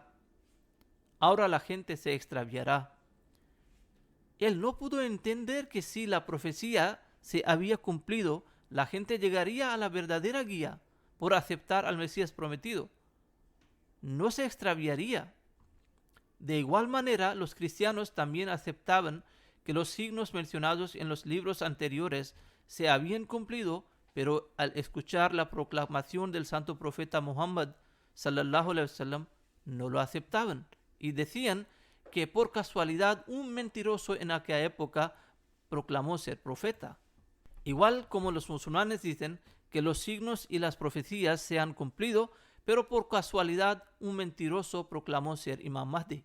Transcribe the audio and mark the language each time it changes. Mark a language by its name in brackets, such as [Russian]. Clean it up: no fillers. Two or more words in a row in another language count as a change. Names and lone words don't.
[Spanish] Ahora la gente se extraviará. Él no pudo entender que si la profecía se había cumplido, la gente llegaría a la verdadera guía por aceptar al Mesías prometido. No se extraviaría. De igual manera, los cristianos también aceptaban que los signos mencionados en los libros anteriores se habían cumplido, pero al escuchar la proclamación del santo profeta Muhammad [Arabic] صلى الله عليه وسلم [Spanish] no lo aceptaban y decían que por casualidad un mentiroso en aquella época proclamó ser profeta. Igual como los musulmanes dicen que los signos y las profecías se han cumplido, pero por casualidad un mentiroso proclamó ser Imam Mahdi.